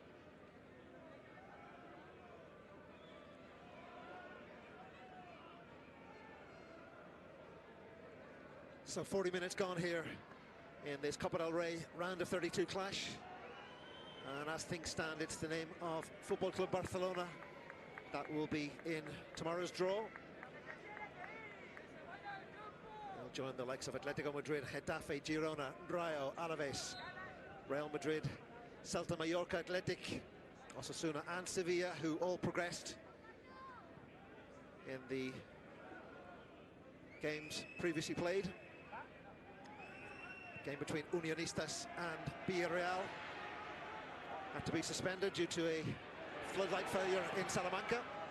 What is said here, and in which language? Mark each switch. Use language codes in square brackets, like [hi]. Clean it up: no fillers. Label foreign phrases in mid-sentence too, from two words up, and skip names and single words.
[en] So 40 minutes gone here in this Copa del Rey round of 32 clash. And as things stand, it's the name of Football Club Barcelona that will be in tomorrow's draw. They'll join the likes of Atletico Madrid, Getafe, Girona, Rayo, Alaves, Real Madrid, Celta, Mallorca, Athletic, Osasuna and Sevilla, who all progressed in the games previously played. Game between Unionistas and Villarreal had to be suspended due to a floodlight failure in Salamanca.